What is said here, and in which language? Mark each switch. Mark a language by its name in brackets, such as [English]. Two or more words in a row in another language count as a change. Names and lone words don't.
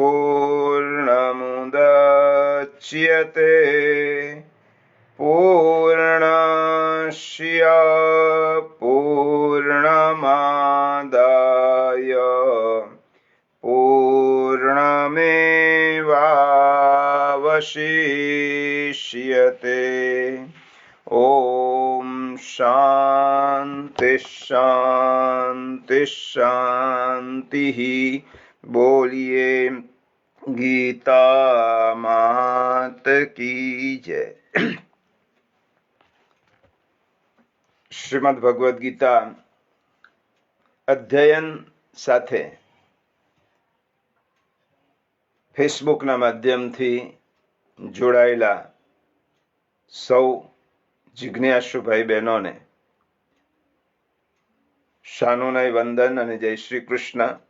[Sanskrit] पूर्णमुदच्यते पूर्णस्य पूर्णमादाय पूर्णमेवावशिष्यते। ॐ शांति शांति शांति। [Hindi] बोलिए गीता मात की जय। [Gujarati] શ્રીમદ ભગવદ્ ગીતા અધ્યયન સાથે ફેસબુકના માધ્યમથી જોડાયેલા સૌ જિજ્ઞાસુ ભાઈ બહેનોને શાનોનય વંદન અને જય શ્રી કૃષ્ણ।